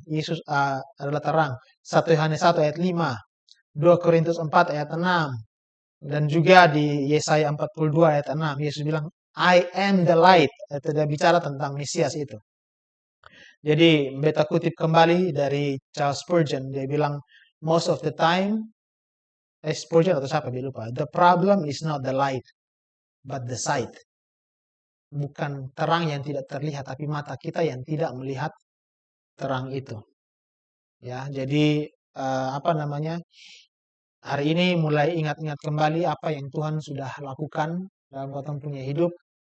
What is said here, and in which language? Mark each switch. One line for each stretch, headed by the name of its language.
Indonesian: Yesus adalah terang. 1 Yohanes 1 ayat 5. 2 Korintus 4 ayat 6. Dan juga di Yesaya 42 ayat 6. Yesus bilang,
English: I am the light.
Indonesian: Itu dia bicara tentang Mesias itu. Jadi beta kutip kembali dari Charles Spurgeon. Dia bilang,
English: most of the time,
Indonesian: Spurgeon atau siapa, dia lupa.
English: The problem is not the light, but the sight.
Indonesian: Bukan terang yang tidak terlihat, tapi mata kita yang tidak melihat terang itu. Ya, jadi hari ini mulai ingat-ingat kembali apa yang Tuhan sudah lakukan dalam kotong punya hidup.